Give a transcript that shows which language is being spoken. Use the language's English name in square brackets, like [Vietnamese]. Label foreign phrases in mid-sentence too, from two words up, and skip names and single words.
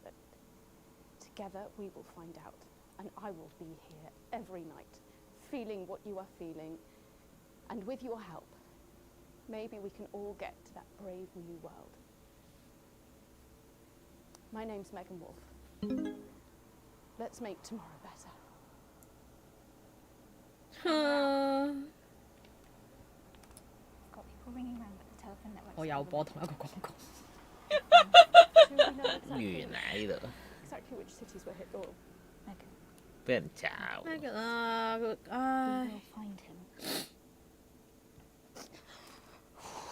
[English] But together we will find out. And I will be here every night, feeling what you are feeling. And with your help, maybe we can all get to that brave new world. My name's Megan Wolf. Let's make tomorrow better. [Cantonese] 我又播同一個廣告。完啦呢度， [English] Exactly which cities were hit, or [Cantonese] 俾人炒。咩㗎啊？佢唉。 [English] find him.